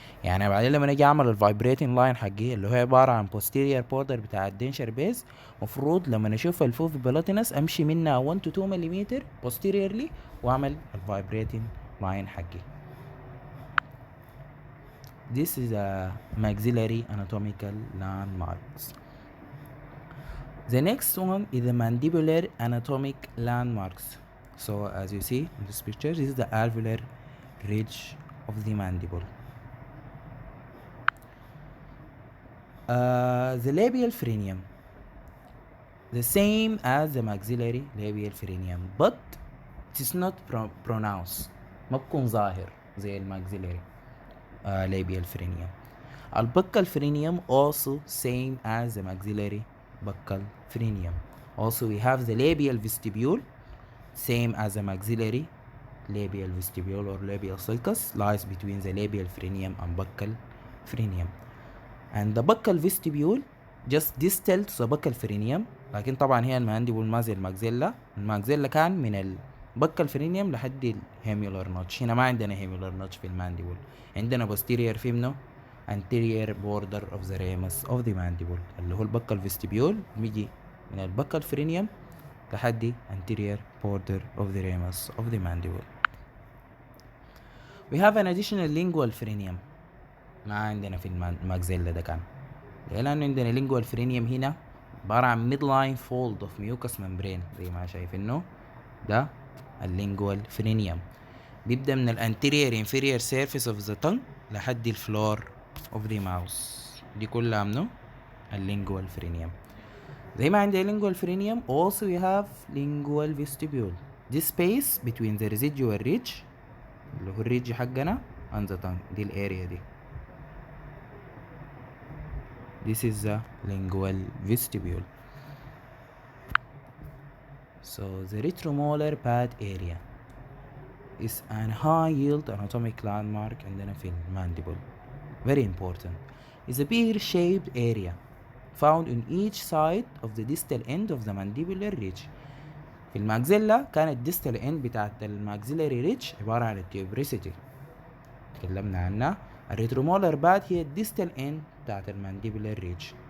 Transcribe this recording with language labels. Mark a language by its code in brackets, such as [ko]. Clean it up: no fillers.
[ar] يعني بعدين لما اجي اعمل الفايبريتنج لاين حقي اللي هو عباره عن posterior border بتاع الدنشر بيز، مفروض لما اشوف الفوفي بالاتينس امشي منها [en] 1 to 2 [ar] ملم posteriorly واعمل الفايبريتنج لاين حقي. [en] This is a maxillary anatomical landmarks. The next one is the mandibular anatomic landmarks. So as you see in this picture, this is the alveolar ridge of the mandible. The labial frenum, the same as the maxillary labial frenum, but it is not pronounced. [ar] ما بكون ظاهر زي الماكسيلاري labial frenum. [en] الbuccal frenum also same as the maxillary buccal frenum. Also we have the labial vestibule same as the maxillary labial vestibule or labial sulcus lies between the labial frenum and buccal frenum. And the buccal vestibule just distal to the buccal frenum. [ar] لكن طبعا هي المانديبول ما زي الماكزيلا كان من البكال فرينيوم لحد الهيميولار نوتش. هنا ما عندنا هيميولار نوتش في المانديبول، عندنا posterior فيمنو [en] anterior border of the ramus of the mandible [ar] اللي هو البكال فيستيبيول بيجي من البكال فرينيوم لحد anterior border of the ramus of the mandible. [en] We have an additional lingual frenum [ar] ما عندنا في الماكزيلا ده كان، لأنه عندنا lingual frenum هنا عبارة عن [en] midline fold of mucous membrane [ar] زي ما شايفينه ده اللينجوال فرينيوم. بيبدأ من الانتيريور [en] inferior surface of the tongue لحد الفلور of the mouth. [ar] دي كلها منه اللينجوال فرينيوم. زي ما عندي [en] lingual frenum also we have lingual vestibule. This space between the residual ridge [ar] اللي هو الريدج حقنا [en] and the tongue [ar] دي الاريا دي. [en] This is the lingual vestibule. So the retromolar pad area is an high yield anatomic landmark [ar] عندنا في المانديبل. [en] Very important. Is a pear shaped area found in each side of the distal end of the mandibular ridge. [ar] في الماكزيلا كانت [en] distal end [ar] بتاعت الماكسيلاري ريدج عبارة عن التيوبريسيتي تكلمنا عنها. الريترومولر باد هي الديستال end بتاعت المانديبولار ريدج.